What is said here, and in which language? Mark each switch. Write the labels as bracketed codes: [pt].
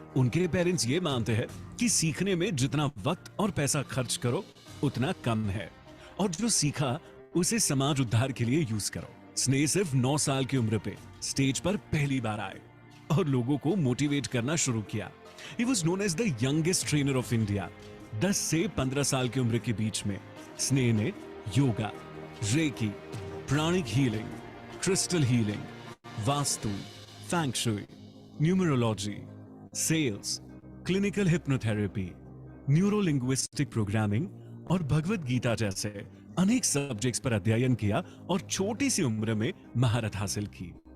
[hi] उनके पेरेंट्स ये मानते हैं कि सीखने में जितना वक्त और पैसा खर्च करो उतना कम है और जो सीखा उसे समाज उद्धार के लिए यूज करो। स्नेह सिर्फ 9 साल की उम्र पे स्टेज पर पहली बार आए और लोगों को मोटिवेट करना शुरू किया। [en] He was known as the youngest trainer of India. [hi] 10 से 15 साल की उम्र के बीच में स्नेह ने yoga, recce, pranic healing, crystal healing, vastu, Fang Shuey, numerology, sales, clinical hypnotherapy, neurolinguistic programming और भगवत गीता जैसे अनेक सब्जेक्ट्स पर अध्ययन किया और छोटी सी उम्र में महारत हासिल की।